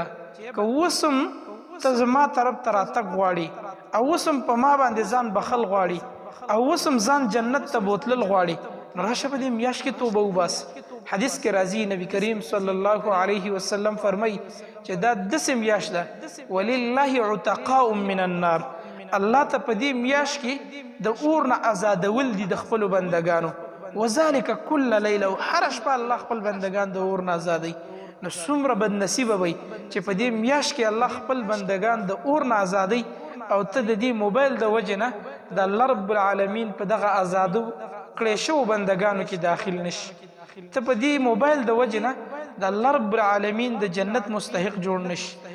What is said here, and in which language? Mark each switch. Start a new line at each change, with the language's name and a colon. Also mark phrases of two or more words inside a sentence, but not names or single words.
Pashto: که اوس هم ته زما طرف ته راتګ غواړي او اوس هم په ما باندې ځان بخل غواړي او اوس هم ځان جنت ته بوتلل غواړي نو راشه په دې میاشت کې توبه وباسه حدیث کې راځي نبی کریم
Arabic: صلی الله علیه وسلم
Pashto: فرمایي چې دا داسې میاشت ده
Arabic: ولله عتقاء من النار
Pashto: الله ته په دې میاشت کې د اور نه آزادول دي د خپلو بندګانو
Arabic: وذلك كل ليله
Pashto: هر شپه الله خپل بندگان د اور نه آزادوي نو څومره بد نصیبه وي چې په دې میاشت کې الله خپل بندگان د اور نه آزادوي او ته د دې موبایل د وجې نه د الله
Arabic: رب العالمین
Pashto: په دغه آزادو کړی شوو بندگانو کې داخل نشي ته په دې موبایل د وجې نه د الله
Arabic: رب العالمین
Pashto: د جنت مستحق جوړ نشي